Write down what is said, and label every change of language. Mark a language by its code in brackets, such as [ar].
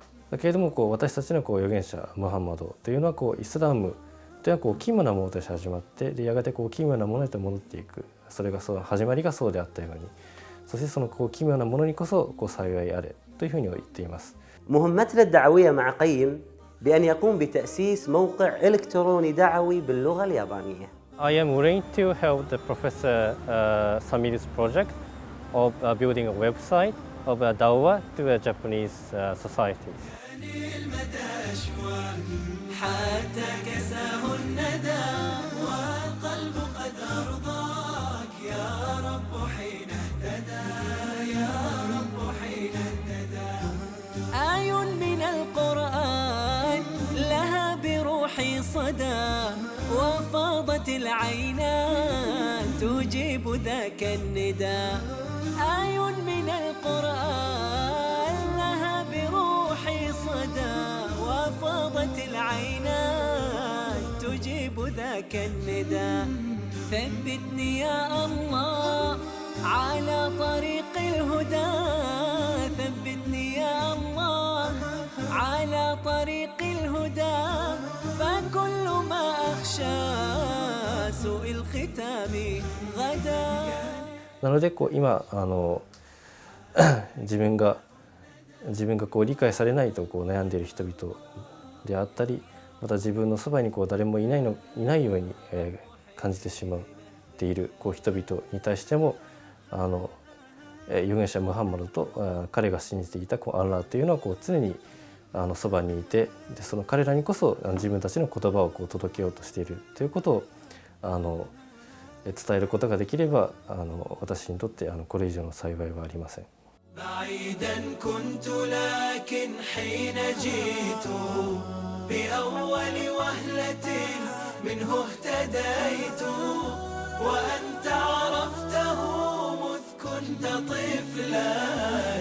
[ja] だけれども私たちの預言者ムハンマドというのはイスラムというのは奇妙なものとして始まって、でやがて奇妙なものへと戻っていく。それが始まりがそうであったように、そしてその奇妙なものにこそ幸いあれというふうに言っています。 [ar] مهمتنا الدعوية مع قيم بأن يقوم بتأسيس موقع إلكتروني دعوي باللغة اليابانية. [en] I am willing to help the Professor Samir's project of building a website of Dawah to a Japanese society. [ar] حتى كساه الندى والقلب قد أرضاك يا رب حين اهتدى، يا رب حين اهتدى. آي من القرآن لها بروحي صدى، وفاضت العينان تجيب ذاك الندى. آي من القرآن لها بروحي صدى، وفاضت العينان تجيب ذاك الندى. ثبتني يا الله على طريق الهدى، ثبتني يا الله على طريق الهدى. فكل ما أخشى سوء الختام غدا. [ja] なので今自分が理解されないと悩んでいる人々であったり、また自分のそばに誰もいないように感じてしまっている人々に対しても預言者ムハンマドと彼が信じていたアンラーというのは常にそばにいて、でその彼らにこそ自分たちの言葉を届けようとしているということを伝えることができれば私にとってこれ以上の幸いはありません。 [ar] بعيدا كنت لكن حين جئت بأول وهلة منه اهتديت، وأنت عرفته مذ كنت طفلا.